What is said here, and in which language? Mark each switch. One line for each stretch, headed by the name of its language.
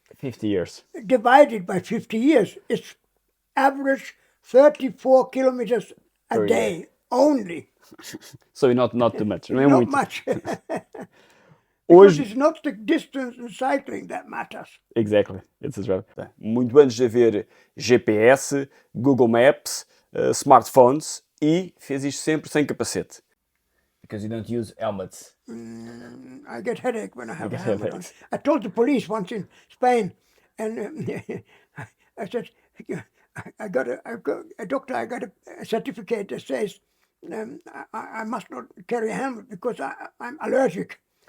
English: 50 years. Divided by 50 years, it's average 34 kilometers a day only. So not too much.
Portuguese: Não é
English: not
Portuguese: muito.
English: Much.
Portuguese: Hoje,
English: it's not the distance in cycling that matters. Exactly. It's right.
Portuguese: Muito antes de haver GPS, Google Maps, smartphones, e fez isto sempre sem capacete.
English: Because you don't use helmets. I get headache when I have a helmet on. I told the police once in Spain, and I said, I got a doctor, I got a certificate that says I must not carry a helmet because I'm allergic.